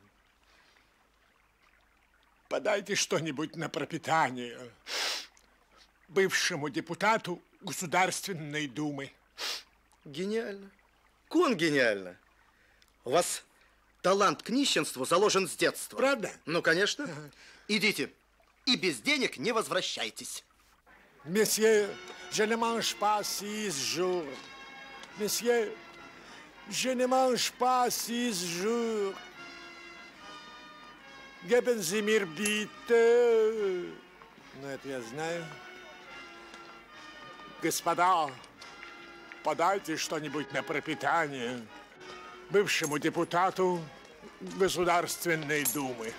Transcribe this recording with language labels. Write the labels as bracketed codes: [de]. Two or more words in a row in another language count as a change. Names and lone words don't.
[ru] Подайте что-нибудь на пропитание бывшему депутату Государственной Думы. Гениально. Кон гениально. У вас талант к нищенству заложен с детства. Правда? Ну, конечно. Идите. И без денег не возвращайтесь. [fr] Месье, je ne mange pas 6 jours. Месье, je ne mange pas 6 jours. [de] Geben Sie mir bitte. [ru] Ну, это я знаю. Господа, подайте что-нибудь на пропитание бывшему депутату Государственной Думы.